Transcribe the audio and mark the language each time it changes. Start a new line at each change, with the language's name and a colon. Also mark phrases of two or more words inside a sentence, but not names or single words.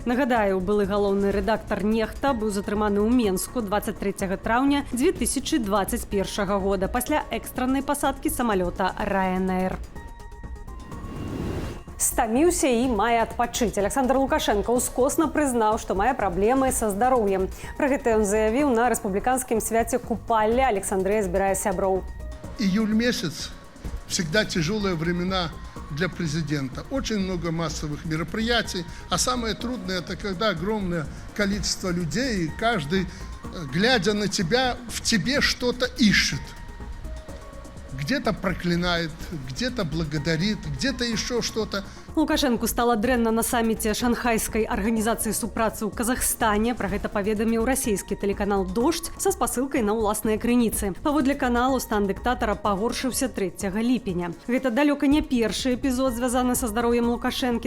Belarusian: Нагадаю, былы галоўны рэдактар «Нехта» быў затрыманы ў Менску 23 траўня 2021 года пасля экстраннай пасадкі самалёта Ryanair. Стаміўся і мае адпачыць. Александр Лукашенко ускосна прызнаў, што мае праблемы са здароўем. Пра гэта ён заявіў на рэспубліканскім свяце Купалля. Александрыя збірае сяброў.
Russian: Июль месяц всегда тяжелые времена для президента. Очень много массовых мероприятий. А самое трудное – это когда огромное количество людей, и каждый, глядя на тебя, в тебе что-то ищет. Где-то проклинает, где-то благодарит, где-то еще что-то.
Belarusian: Лукашенку стала дрэнна на саміце шанхайскай арганізацыі супрацы ў Казахстане. Пра гэта паведаміў расійскі тэлеканал «Дождь» са спасылкай на ўласныя крыніцы. Паводле каналу стан дыктатара пагоршыўся 3 ліпеня. Гэта далёка не першы эпізод, звязаны са здароўем Лукашэнкі.